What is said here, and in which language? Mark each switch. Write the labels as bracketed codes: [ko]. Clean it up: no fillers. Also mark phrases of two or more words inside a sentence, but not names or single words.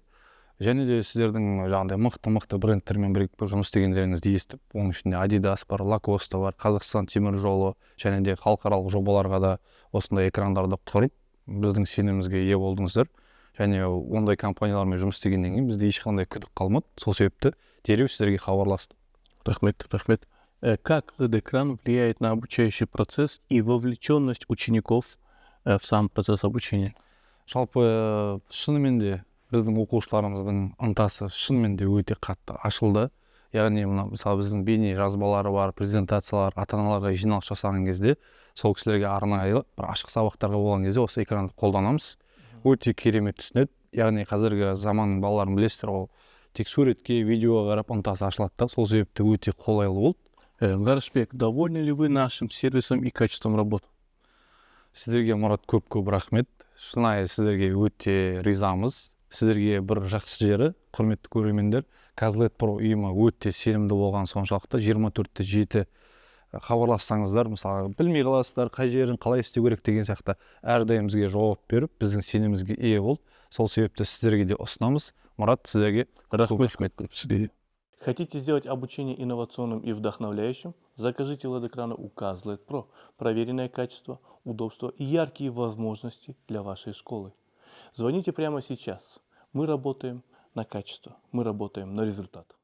[kk] Және де сіздердің жаңағыдай мықты брендтермен бірігіп жұмыс істегендеріңізді естіп, оның ішінде Adidas бар, Lacoste бар, Қазақстан темір жолы, және де халықаралық жобаларға да осындай экрандарды құрып, біздің сенімімізге ие болдыңыздар. Және ондай компаниялармен жұмыс істегеннен кейін бізде ешқандай күдік қалмады. Сол себепті дереу сіздерге хабарластық. Рахмет. [ru] Как LED-экран влияет на обучающий процесс и вовлеченность учеников в сам процесс обучения? [kk] Жалпы шынымен де біздің оқушыларымыздың ынтасы шынымен де өте қатты ашылды. Яғни мысалы біздің бейне жазбалары бар, презентациялар, ата-аналарға жиналыс жасаған кезде сол кісілерге арнайы бір ашық сабақтарға болған кезде осы экранды қолданамыз. Өте керемет түсінеді. Яғни қазіргі заманның балаларын білесіздер, ол тек суретке, видеоға қарап ынтасы ашылады. Сол себепті өте қолайлы болды. [ru] Гаршбек, довольны ли вы нашим сервисом и качеством работы? [kk] Сіздерге Мұрат көп рахмет. Шынайы сіздерге өте ризамыз. Сіздерге бір жақсы жері, құрметті көрермендер, Kazlet Pro ұйымы өте сенімді болған соншалықты 24/7 хабарлассаңыздар, мысалы білмей қаласыздар, қай жерін қалай істеу керек деген сияқты әрдайым бізге жауап беріп, біздің сенімімізге ие болды. Сол себепті сіздерге де ұсынамыз. Мұрат, сіздерге рахмет. [ru] Хотите сделать обучение инновационным и вдохновляющим? Закажите LED-экраны у Kazlet Pro. Проверенное качество, удобство и яркие возможности для вашей школы. Звоните прямо сейчас. Мы работаем на качество, мы работаем на результат.